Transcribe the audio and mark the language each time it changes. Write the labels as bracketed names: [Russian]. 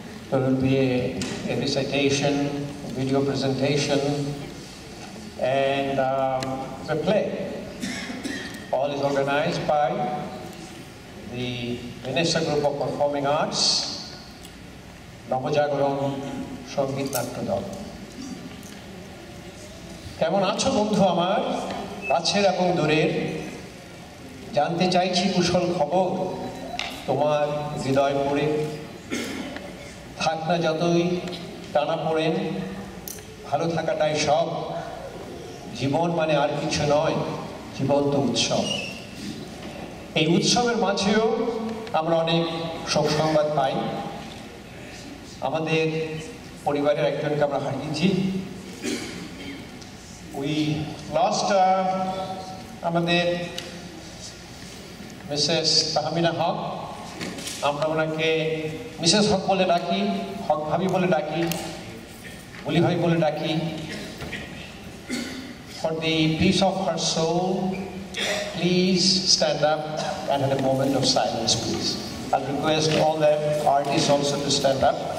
[English] There will be a recitation, a video presentation, and a play. All is organized by the Vanessa Group of Performing Arts, Navajagaron Sangit Natya Dal. [Bangla] কেমন আছো বন্ধু আমার কাছের এবং দূরের জানতে চাইছি কুশল খবর তোমার হৃদয় পড়ে থাক না যতই টানা পড়েন ভালো থাকাটাই সব জীবন মানে আর কিছু নয় জীবন্ত উৎসব এই উৎসবের মাঝেও আমরা অনেক শোক সংবাদ পাই আমাদের পরিবারের একজনকে আমরা হারিয়েছি [English] We lost [Bangla] আমাদের মিসেস তাহমিনা হক আমরা ওনাকে মিসেস হক বলে ডাকি হক ভাবি বলে ডাকি বলি ভাই বলে ডাকি [English] For the peace of her soul, please stand up and have a moment of silence, please. I'll request all the artists also to stand up.